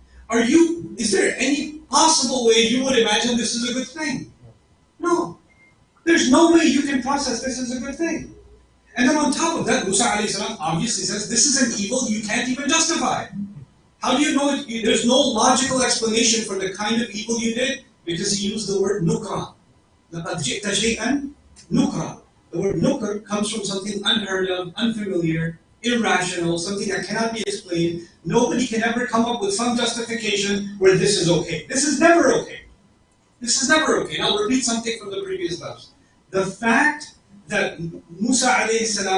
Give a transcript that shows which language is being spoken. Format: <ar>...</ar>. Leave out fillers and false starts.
<en>Is there any possible way you would imagine this is a good thing? No. There's no way you can process this as a good thing. And then on top of that, Musa a.s. obviously says, this is an evil you can't even justify. How do you know it? There's no logical explanation for the kind of evil you did? Because he used the word nukra.</en> <ar>لَقَدْ جِئْتَ شَيْئًا nukra.</ar> <en>The word nukr comes from something unheard of, unfamiliar, irrational, something that cannot be explained. Nobody can ever come up with some justification where this is okay. This is never okay. This is never okay. Now I'll repeat something from the previous verse. The fact that Musa a.s.</en>